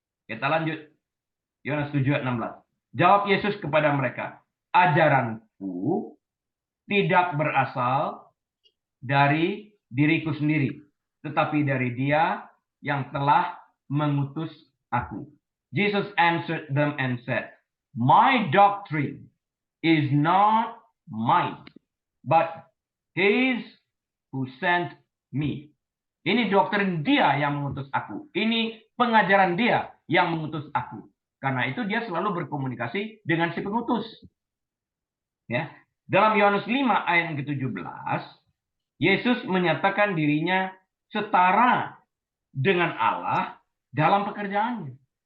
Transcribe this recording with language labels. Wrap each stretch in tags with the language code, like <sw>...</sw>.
<id>Kita lanjut. Yohanes 7 ayat 16. Jawab Yesus kepada mereka, ajaranku tidak berasal dari diriku sendiri, tetapi dari Dia yang telah mengutus aku.</id> <en>Jesus answered them and said, "My doctrine is not mine, but His who sent me."</en> <id>Ini doktrin Dia yang mengutus aku. Ini pengajaran Dia yang mengutus aku. Karena itu dia selalu berkomunikasi dengan si pengutus. Ya. Dalam Yohanes 5 ayat yang ke-17, Yesus menyatakan dirinya setara dengan Allah dalam pekerjaannya.</id>